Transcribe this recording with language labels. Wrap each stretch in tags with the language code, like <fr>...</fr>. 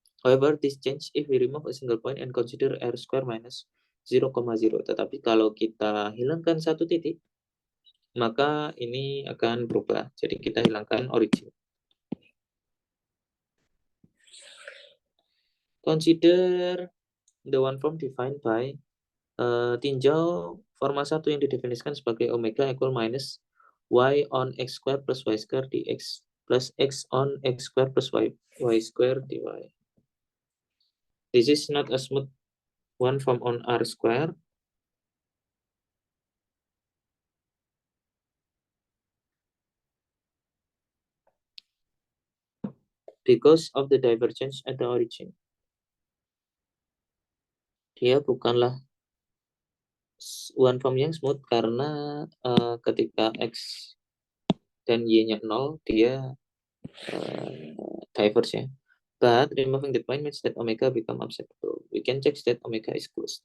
<en>However, this change if we remove a single point and consider R square minus 0,0.</en> <id>Tetapi kalau kita hilangkan satu titik, maka ini akan berubah. Jadi kita hilangkan origin.</id> <en>Consider the one form defined by</en> <id>tinjau forma 1 yang didefinisikan sebagai</id> <en>omega equal minus y on x square plus y square dx plus x on x square plus y square dy. This is not a smooth one form on R square. Because of the divergence at the origin.</en> <id>Dia bukanlah one form yang smooth karena ketika x dan y-nya 0, dia diverge ya.</id> <en>But removing the point means that omega become acceptable. We can check that omega is closed.</en>